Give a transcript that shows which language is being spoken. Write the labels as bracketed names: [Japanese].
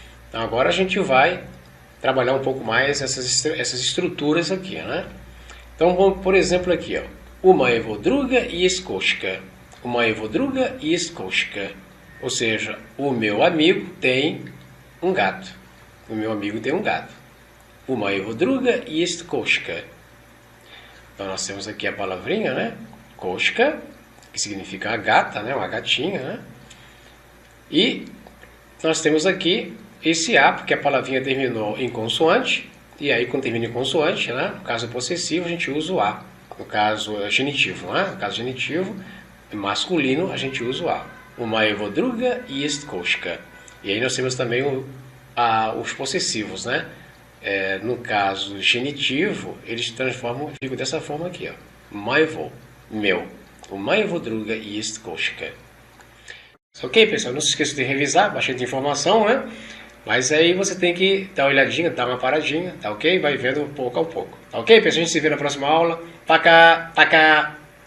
[Portuguese] Então agora a gente vai trabalhar um pouco mais essas estruturas aqui, né? Então, vamos, por exemplo, aqui, ó. [Russian] У моего друга есть кошка. У моего друга есть кошка. [Portuguese] Ou seja, o meu amigo tem um gato. O meu amigo tem um gato. [Russian] У моего друга есть кошка. [Portuguese] Então, nós temos aqui a palavrinha, né? Кошка, que significa a gata, né? Uma gatinha, né? E nós temos aqui esse A, porque a palavrinha terminou em consoante, e aí quando termina em consoante, né, no caso possessivo, a gente usa o A. No caso genitivo, né? No caso genitivo, masculino, a gente usa o A. [Russian] У моего друга есть кошка. [Portuguese] E aí nós temos também os possessivos, né? No caso genitivo, eles transformam, ficam dessa forma aqui, ó. Моего, meu. [Russian] У моего друга есть кошка. [Portuguese] Ok, pessoal? Não se esqueça de revisar, bastante informação, né? Mas aí você tem que dar uma olhadinha, dar uma paradinha, tá ok? Vai vendo pouco a pouco. Tá ok, pessoal? A gente se vê na próxima aula. Taca, taca!